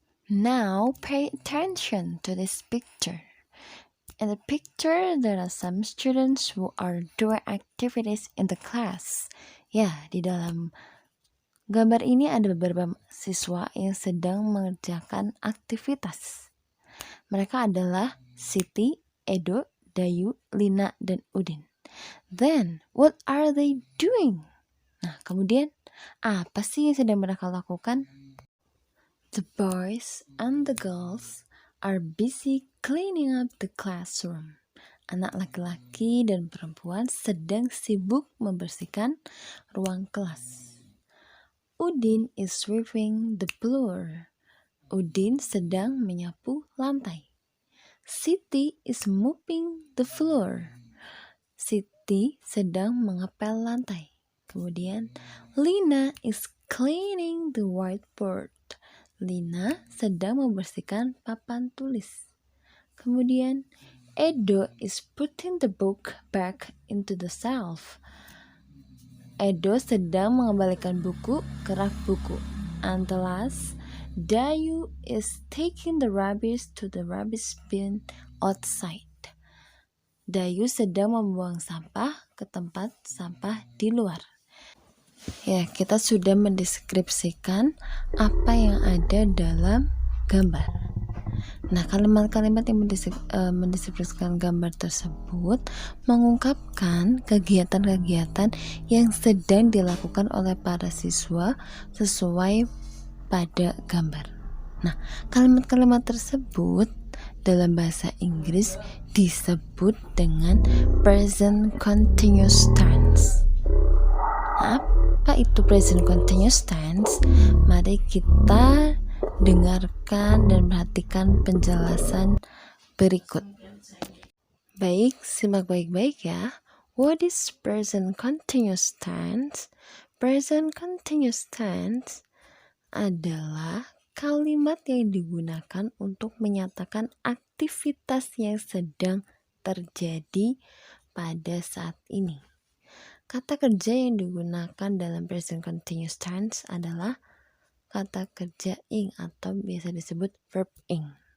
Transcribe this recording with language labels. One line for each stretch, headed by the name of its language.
English: Now pay attention to this picture. In the picture, there are some students who are doing activities in the class.
Indonesian: Ya, di dalam gambar ini ada beberapa siswa yang sedang mengerjakan aktivitas. Mereka adalah Siti, Edo, Dayu, Lina, dan Udin.
English: Then, what are they doing?
Indonesian: Nah, kemudian, apa sih yang sedang mereka lakukan?
English: The boys and the girls are busy cleaning up the classroom.
Indonesian: Anak laki-laki dan perempuan sedang sibuk membersihkan ruang kelas.
English: Udin is sweeping the floor.
Indonesian: Udin sedang menyapu lantai.
English: Siti is mopping the floor.
Indonesian: Siti sedang mengepel lantai. Kemudian,
English: Lina is cleaning the whiteboard.
Indonesian: Lina sedang membersihkan papan tulis. Kemudian,
English: Edo is putting the book back into the shelf.
Indonesian: Edo sedang mengembalikan buku ke rak buku.
English: And the last, Dayu is taking the rubbish to the rubbish bin outside.
Indonesian: Dayu sedang membuang sampah ke tempat sampah di luar. Ya, kita sudah mendeskripsikan apa yang ada dalam gambar. Nah, kalimat-kalimat yang mendeskripsikan gambar tersebut mengungkapkan kegiatan-kegiatan yang sedang dilakukan oleh para siswa sesuai pada gambar. Nah, kalimat-kalimat tersebut dalam bahasa Inggris disebut dengan present continuous tense. Nah, apa itu present continuous tense? Mari kita dengarkan dan perhatikan penjelasan berikut. Baik, simak baik-baik ya.
English: What is present continuous tense?
Indonesian: Present continuous tense adalah kalimat yang digunakan untuk menyatakan aktivitas yang sedang terjadi pada saat ini. Kata kerja yang digunakan dalam present continuous tense adalah kata kerja ing atau biasa disebut verb ing.